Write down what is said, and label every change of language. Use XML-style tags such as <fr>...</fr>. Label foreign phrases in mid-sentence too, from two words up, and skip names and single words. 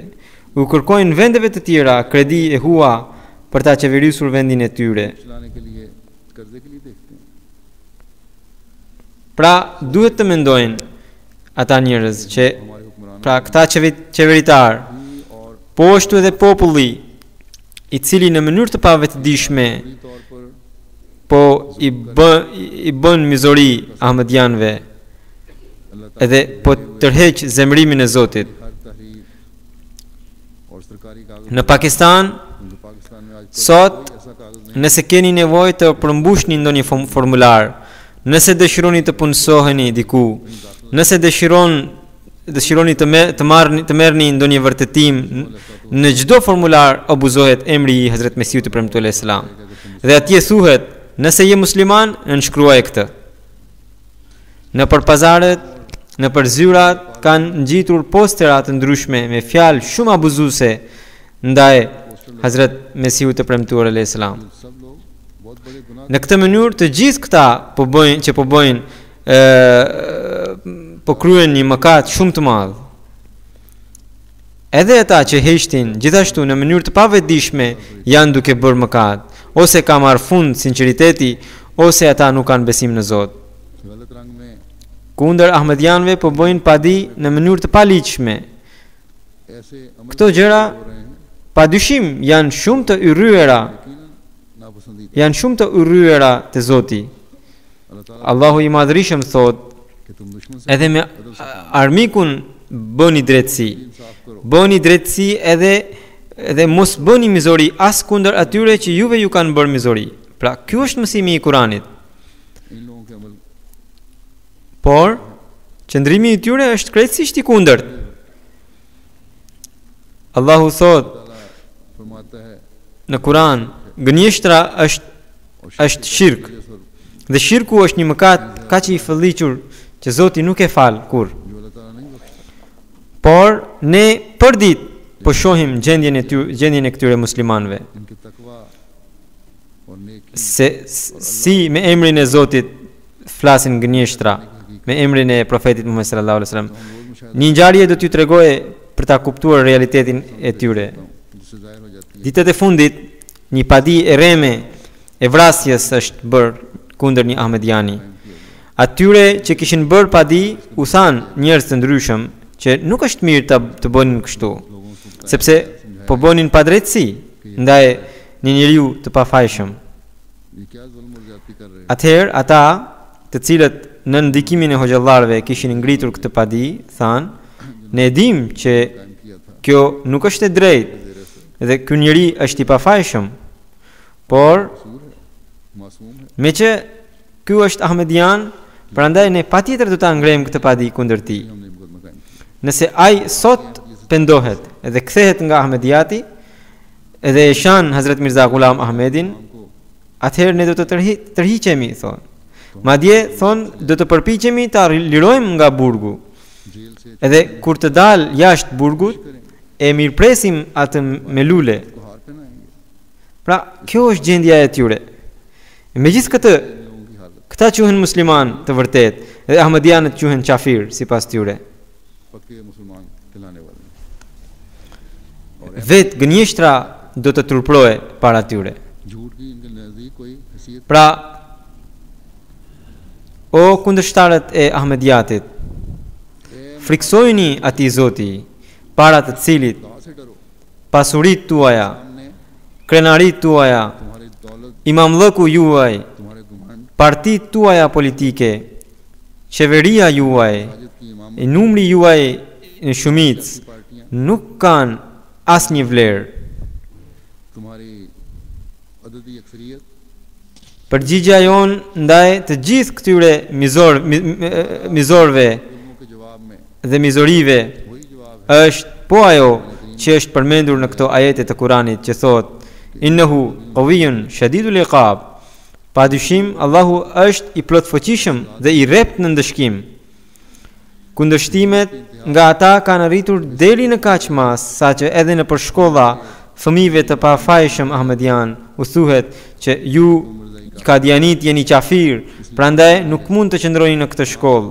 <sq>U kërkojnë vendeve të tjera kredi e hua për ta qeverisur vendin e tyre.</sq> <ur>چلانے کے لیے قرضے کے لیے دیکھتے ہیں.</ur> <sq>Pra duhet të mendojnë ata njerëz që</sq> <ur>ہمارے حکمران</ur> <sq>pra këta qeveritar</sq> <ur>और</ur> <sq>po ashtu edhe populli i cili në mënyrë të pavetëdijshme</sq> <ur>پوری طور پر</ur> <sq>po i bën mizori ahmedianëve</sq> <ur>اللہ تعالیٰ</ur> <sq>edhe po tërheq zemrimin e Zotit.</sq> <ur>ہر تحریر اور سرکاری کاغذ</ur> <sq>Në Pakistan</sq> <ur>ان کے پاکستان میں آج تک</ur> <sq>sot</sq> <ur>کوئی ایسا کاغذ نہیں</ur> <sq>nëse keni nevojë të përmbushni ndonjë formular, nëse dëshironi të punësoheni diku, nëse dëshironi të merrni ndonjë vërtetim, në çdo formular abuzohet emri i Hazrat Mesiut të premtuar</sq> <ar>علیہ السلام.</ar> <sq>Dhe atje thuhet, nëse je musliman, nënshkruaj këtë. Në për pazaret, në për zyrat kanë ngjitur postera të ndryshme me fjalë shumë abuzuese ndaj Hazrat Mesiut të premtuar</sq> <ar>علیہ السلام.</ar> <ur>سب لوگ بہت بڑے گناہ</ur> <sq>Në këtë mënyrë të gjithë këta po kryen një mëkat shumë të madh. Edhe ata që heqtin gjithashtu në mënyrë të pavetëdijshme janë duke bërë mëkat, ose ka marrë fund sinqeriteti, ose ata nuk kanë besim në Zot.</sq> <ur>غلط رنگ میں</ur> <sq>Kundër ahmedianëve po bëjnë padi në mënyrë të paligjshme.</sq> <ur>ایسے عمل</ur> <sq>Këto gjëra</sq> <ur>ہو رہے ہیں</ur> <sq>padyshim janë shumë të yrryera,</sq> <ur>یقیناً ناپسندیدہ.</ur> <sq>janë shumë të yrryera te Zoti.</sq> <ur>اللہ تعالیٰ</ur> <sq>Allahu i Madhërisëm thotë,</sq> <ur>کہ تم دشمن سے</ur> <sq>edhe me armikun bëni drejtësi.</sq> <ur>انصاف کرو.</ur> <sq>Bëni drejtësi edhe mos bëni mizori as kundër atyre që juve ju kanë bërë mizori. Pra, ky është mësimi i Kuranit.</sq> <ur>ان لوگوں کے عمل</ur> <sq>Por qëndrimi i tyre është krejtësisht i kundërt. Allahu thotë</sq> <ur>تعالیٰ فرماتا ہے</ur> <sq>në Kur'an, gënjeshtra është shirk. Dhe shirku është një mëkat kaq i fëlliqur që Zoti nuk e fal kur.</sq> <ur>جو اللہ تعالیٰ نہیں بخشتا.</ur> <sq>Por ne përdit po shohim gjendjen e këtyre muslimanëve.</sq> <ur>ان کے تقویٰ اور نیکی</ur> <sq>Si me emrin e Zotit flasin gënjeshtra, me emrin e profetit Muhammed</sq> <ar>صلی اللہ علیہ وسلم.</ar> <ur>ہم روز مشاہدہ</ur> <sq>Një ngjarje do t'ju tregoje për ta kuptuar realitetin e tyre.</sq> <ur>کرتا ہوں، جس سے ظاہر ہو جاتی ہے</ur> <sq>Ditët e fundit, një padi e reme e vrasjes është bërë kundër një ahmediani. Atyre që kishin bërë padi u thanë njerëz të ndryshëm që nuk është mirë të bënin kështu,</sq> <ur>لوگوں کو</ur> <sq>sepse po bënin padrejtësi ndaj një njeriu të pafajshëm.</sq> <ur>یہ کیا ظلم اور زیادتی کر رہے ہیں.</ur> <sq>Atëherë ata, të cilët në ndikimin e hoxhallarëve kishin ngritur këtë padi, thanë, ne e dim që</sq> <ur>قائم کیا تھا</ur> <sq>kjo nuk është e drejtë dhe ky njeri është i pafajshëm, por</sq> <ur>قصور ہے، معصوم ہے.</ur> <sq>me që ky është ahmedian, prandaj ne patjetër do ta ngrejmë këtë padi kundër tij.</sq> <ur>ہم نے مقدمہ قائم کیا.</ur> <sq>Nëse ai sot pendohet edhe kthehet nga ahmediati edhe e shan Hazrat Mirza Ghulam Ahmedin,</sq> <ur>हमको</ur> <sq>atëherë ne do të tërhiqemi, thonë. Madje thonë do të përpiqemi ta lirojmë nga burgu.</sq> <ur>جیل سے</ur> <sq>Edhe kur të dal jashtë burgut, e mirpresim atë me lule.</sq> <ur>کو ہار پہنائیں گے.</ur> <sq>Pra, kjo është gjendja e tyre. Megjithatë,</sq> <ur>ان لوگوں کی حالت</ur> <sq>këta quhen musliman të vërtet, dhe ahmedianët quhen kafir sipas tyre.</sq> <ur>پکے مسلمان کہلانے والے ہیں. और</ur> <sq>Vetë gënjeshtra do të turprohe para tyre.</sq> <ur>جھوٹ کی ان کے نزدیک کوئی حیثیت</ur> <sq>Pra, o kundërshtarët e ahmediatit, friksojini atij Zoti, para të cilit</sq> <ur>کہاں سے ڈرو.</ur> <sq>pasuritë tuaja,</sq> <ur>सामने</ur> <sq>krenaritë tuaja,</sq> <ur>تمہاری دولت,</ur> <sq>imamllëku juaj,</sq> <ur>تمہارے گھمنڈ,</ur> <sq>partitë tuaja politike, qeveria juaj,</sq> <ur>ساجد کی امامت</ur> <sq>e numri juaj në shumicë</sq> <ur>کی پارٹیاں</ur> <sq>nuk kanë asnjë vlerë.</sq> <ur>تمہاری عددی اکثریت</ur> <sq>Përgjigjja jon ndaj të gjithë këtyre mizorëve</sq> <ur>ظلموں کے جواب میں</ur> <sq>dhe mizorive</sq> <ur>وہی جواب ہے</ur> <sq>është po ajo që është përmendur në këto ajete të Kuranit që thotë</sq> <ar>إنه قوي شديد العقاب.</ar> <sq>Padyshim Allahu është i plotfuqishëm dhe i rrept në ndëshkim. Kundërshtimet nga ata kanë arritur deri në kaq mas sa që edhe në për shkolla fëmijëve të pafajshëm ahmedian u thuhet që ju Kadianit jeni qafir, prandaj nuk mund të qëndroni në këtë shkollë.</sq>